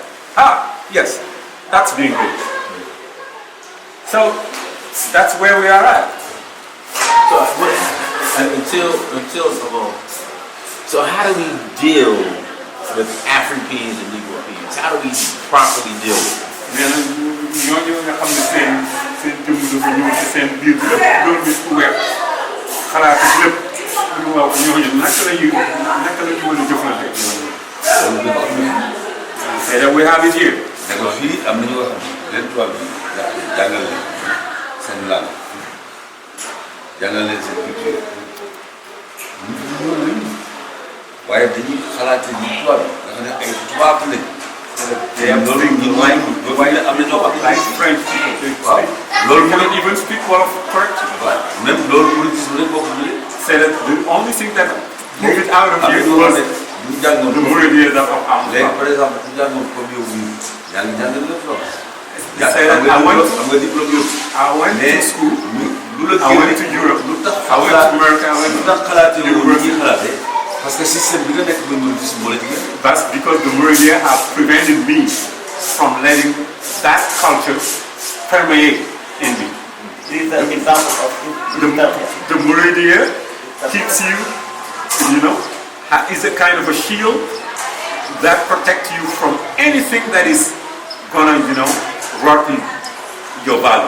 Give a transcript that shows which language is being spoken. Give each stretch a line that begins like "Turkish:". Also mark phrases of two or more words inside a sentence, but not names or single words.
English: Yes, that's being rich. So that's where we are at. So how do we deal with AfriPEANS and Negropeans? How do we properly deal with them?
Wolof: ñooñu nga xam ne seen jëmm dafa ñëw ci seen biir bi def loolu nit ku weex xalaat ak lépp ñu wax ñooñu naka la ñu mën a jëflante ak ñooñu.
English: C'est that we have it here.
Wolof: d'accord fii am na ñu nga xam ne leen tubaab bi jàngal leen seen langue jàngal leen seen culture waaye dañuy xalaate ni tubaab bi nga xam ne ay tubaab lañ. loolu waaye am na ñoo xam ne
English: Like French people.
Wolof: waaw loolu
English: You can even speak Wolof correctly.
Wolof: même loolu politique lañ bokk ñu
English: Say that the only thing that moved it out of
Wolof: am na
English: here
Wolof: ñoo
English: was
Wolof: xam ne ñu jàngoon
English: the Mouridiya of Ahmad
Wolof: léegi
English: Bamba.
French: par exemple
Wolof: ku jàngoon comme yow nii yaa ngi jàngal lépp lool.
English: Say that
Wolof: am nga diplôme yëpp.
English: I went to school.
Wolof: lu la
English: I went to Europe.
Wolof: lu tax
English: I went to America. I went
Wolof: lu
English: to
Wolof: tax xalaatee woon ni ñuy xalaatee
French: parce que
Wolof: système bi nga nekk ba ñu gis moo la jigéen.
English: That's because the Mouridiya have prevented me from letting that culture permeate in me. This is an example of The Mouridiya keeps you, is a kind of a shield that protects you from anything that is gonna, rotten your values.